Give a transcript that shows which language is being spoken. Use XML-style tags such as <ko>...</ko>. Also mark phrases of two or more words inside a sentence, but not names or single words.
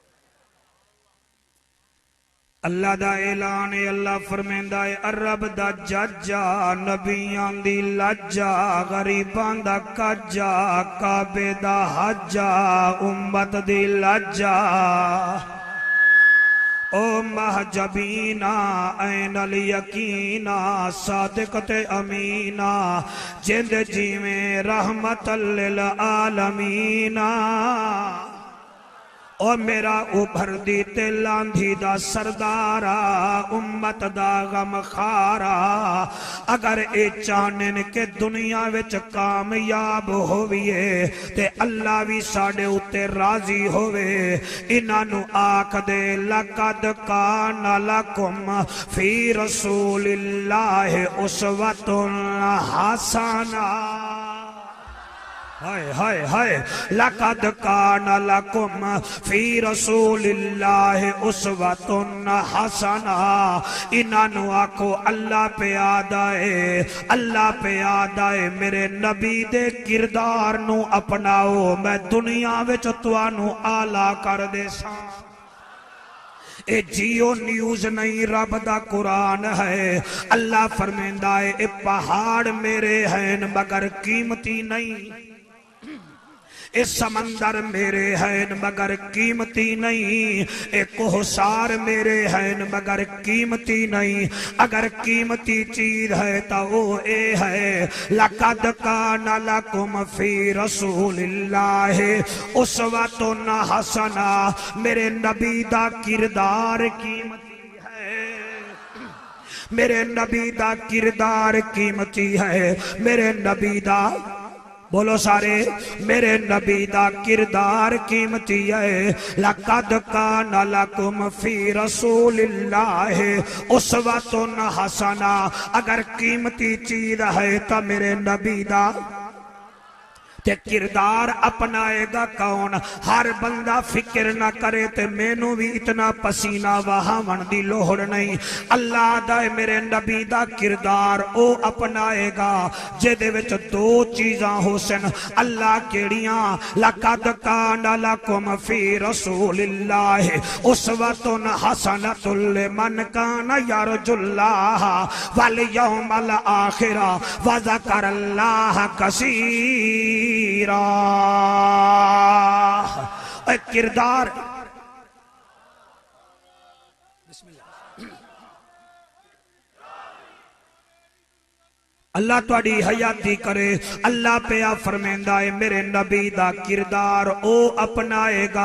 <pa>اللہ دا اعلان ہے، اللہ فرماندا ہے، عرب دا ججا، نبیاں دی لجا، غریباں دا کجا، کعبے دا حجا، امت دی لجا. او مہجبینا عین الیقینا، صادق تے امینا، جند جیویں رحمتل لل عالمینا. او میرا ابھردی تے لاندھی دا سردارا، امت دا غم خوارا. اگر اے چاہنے کے دنیا وچ کامیاب ہوویے تے اللہ بھی ساڈے اتے راضی ہووے. انہاں نوں آکھ دے,</pa> <ar>لقد كان لكم في رسول الله أسوة حسنة. हाय हाय हाय, لقد كان لكم في رسول الله أسوة حسنة.</ar> <pa>انہاں نوں آکھو اللہ پے آدا ہے، اللہ پے آدا ہے. میرے نبی دے کردار نوں اپناؤ، میں دنیا وچ تہانوں اعلیٰ کر دیساں. اے جیو نیوز نہیں، رب دا قرآن ہے. اللہ فرماندا ہے، اے پہاڑ میرے ہیں مگر قیمتی نہیں، اے سمندر میرے ہیں مگر قیمتی نہیں، اے کوہسار میرے ہیں مگر قیمتی نہیں. اگر قیمتی چیز ہے تو او اے ہے,</pa> <ar>لقد كان لكم في رسول الله أسوة حسنة.</ar> <pa>میرے نبی دا کردار قیمتی ہے، میرے نبی دا کردار قیمتی ہے. میرے نبی دا، بولو سارے، میرے نبی دا کردار قیمتی ہے.</pa> <ar>لقد كان لكم في رسول الله أسوة حسنة.</ar> <pa>اگر قیمتی چیز ہے تو میرے نبی دا تے کردار اپنائے گا کون? ہر بندہ فکر نہ کرے تے مینوں بھی اتنا پسینہ وہاون دی لوڑ نہیں. اللہ دا میرے نبی دا کردار او اپنائے گا جیدے وچ دو چیزاں ہوسن. اللہ کیڑیاں?</pa> <ar>لقد كان لكم في رسول الله أسوة حسنة لمن كان يرجو الله واليوم الآخر و ذكر الله كثيرا.</ar> <pa>کردار اللہ تہاڈی حیاتی کرے. اللہ پیا فرماندا ہے، میرے نبی دا کردار او اپنائے گا.</pa>